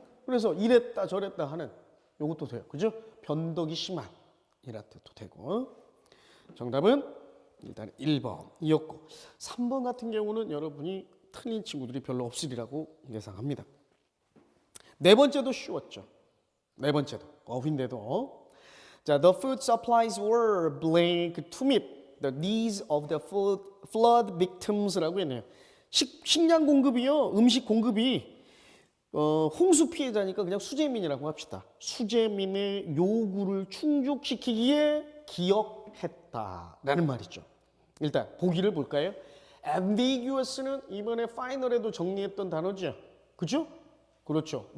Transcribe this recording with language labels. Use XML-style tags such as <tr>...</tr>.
<ko>그래서 이랬다 저랬다 하는, 요것도 돼요. 그죠? 변덕이 심한 이라 뜻도 되고. 정답은 일단 1번이었고, 3번 같은 경우는 여러분이 틀린 친구들이 별로 없으리라고 예상합니다. 네 번째도 쉬웠죠. 네 번째도 어휘인데도, 자,</ko> <en>the food supplies were blank to meet the needs of the flood victims</en> <ko>라고 했네요. 식량 공급이요, 음식 공급이 홍수 피해자니까 그냥 수재민이라고 합시다. 수재민의 요구를 충족시키기에 기억했다라는 말이죠. 일단 보기를 볼까요? ambiguous는 이번에 파이널에도 정리했던 단어죠. 그죠? 그렇죠.</ko>